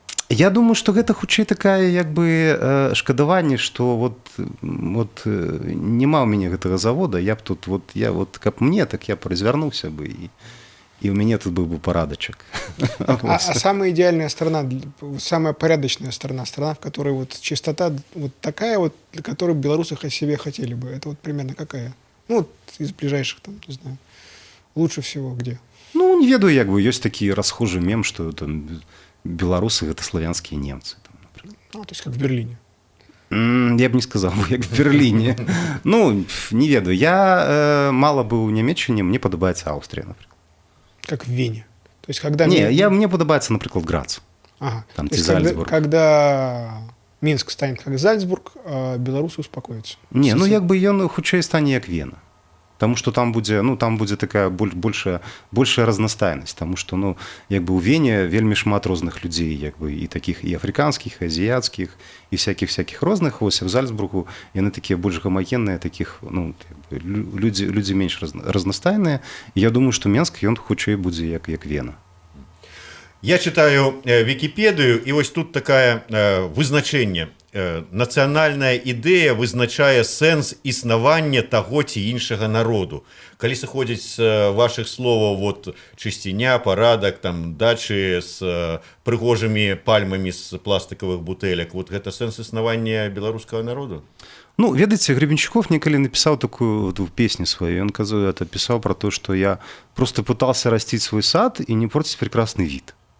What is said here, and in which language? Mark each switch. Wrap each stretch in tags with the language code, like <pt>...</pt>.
<be>Я думаю, што гэта хутчэй такая як бы шкадаванне, што вот няма ў мяне гэтага завода, я б тут каб мне, так я б развярнуўся бы</be> <ru>и у меня тут был бы порадочек. А самая идеальная страна, самая порядочная страна, в которой вот чистота вот такая вот, для которой белорусы о себе хотели бы, это вот примерно какая? Ну, вот из ближайших, там, не знаю, лучше всего где? Ну,</ru> <be>не ведаю, як бы, ёсць такі</be> <ru>расхожий мем, что там белорусы — это славянские немцы. Там, например. Ну, то есть как в Берлине. Я б не сказал, як в Берлине.</ru> <be>Ну, не ведаю.</be> <ru>Я мало был</ru> <be>у Нямецчине, мне падабаецца Аўстрія, например.</be> <ru>Как в Вене. То есть, когда</ru> <be>мне падабаецца, напрыклад, Грац. Ага. Там,</be> <ru>то есть, Зальцбург. когда Минск станет как Зальцбург, белорусы успокоятся.</ru> <be>Не, ну як бы ён хутчэй стане як Вена. Таму што там будзе такая большая разнастайнасць, таму што ну як бы ў Вене вельмі шмат розных людзей, як бы і такіх і афрыканскіх, і азіяцкіх, і всякіх розных. Вось в Зальцбургу яны такія больш гамагенныя, такіх ну людзі менш разнастайныя. І я думаю, што Менск ён хутчэй будзе як Вена.</be> <ru>Я читаю Википедию, и вот тут такое вызначение.</ru> <be>нацыянальная ідэя вызначае сэнс існавання таго ці іншага народу. Калі сыходзіць з вашых словаў вот чысціня, парадак, там дачы з прыгожымі пальмамі з пластикавых бутэлек, вот гэта сэнс існавання беларускага народу? Ну, ведаеце, Гребенщиков некалі напісаў такую вот песню сваю.</be> <ru>Ён это пісаў про то, что я просто пытался растить свой сад и не портить прекрасный вид.</ru>